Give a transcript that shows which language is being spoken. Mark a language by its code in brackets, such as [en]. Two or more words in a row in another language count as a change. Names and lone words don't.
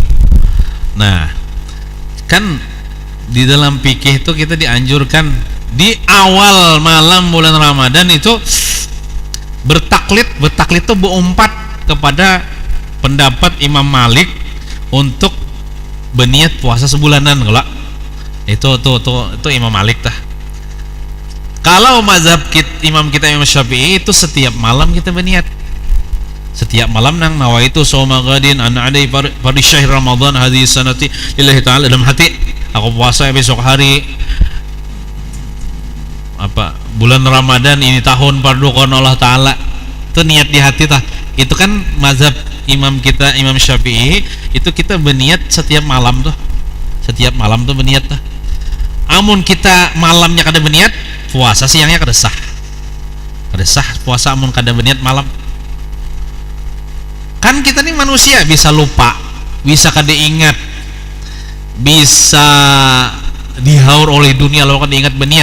[bjn] Nah, kan di dalam fikih itu kita dianjurkan di awal malam bulan Ramadan itu bertaklid itu berumpat kepada pendapat Imam Malik untuk berniat puasa sebulanan. Kalau itu Imam Malik tah. Kalau mazhab Imam Syafi'i itu setiap malam kita berniat. Setiap malam nang [ar] نويت صوم غد عن أداء فرض شهر رمضان هذه السنة لله تعالى, [bjn] dalam hati aku puasa besok hari bulan Ramadan ini tahun fardu kon Allah Ta'ala. Itu niat di hati tah. Itu kan mazhab imam kita, Imam Syafi'i, itu kita berniat setiap malam tuh. Setiap malam tuh berniat tah. Amun kita malamnya kada berniat, puasa siangnya kada sah. Kada sah puasa amun kada berniat malam. Kan kita nih manusia, bisa lupa, bisa kada ingat, bisa dihaur oleh dunia kalau kada ingat berniat.